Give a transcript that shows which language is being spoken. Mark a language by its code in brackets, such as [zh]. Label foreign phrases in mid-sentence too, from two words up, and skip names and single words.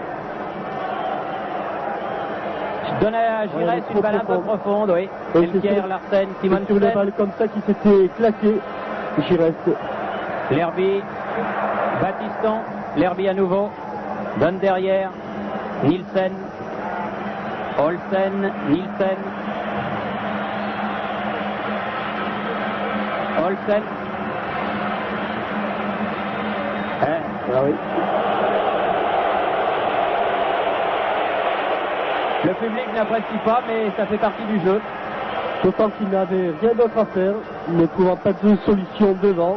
[fr] Donne à Giresse une balle un peu profonde, oui. Elkier, Larsen, Simonsen. Sur une balle comme ça qui s'était claquée, Giresse. Lerby, Battiston, Lerby à nouveau. Donne derrière. Nielsen. Olsen, Nielsen. Olsen. Ah oui. Le public n'apprécie pas, mais ça fait partie du jeu. D'autant qu'il n'avait rien d'autre à faire, ne trouvant pas de solution devant.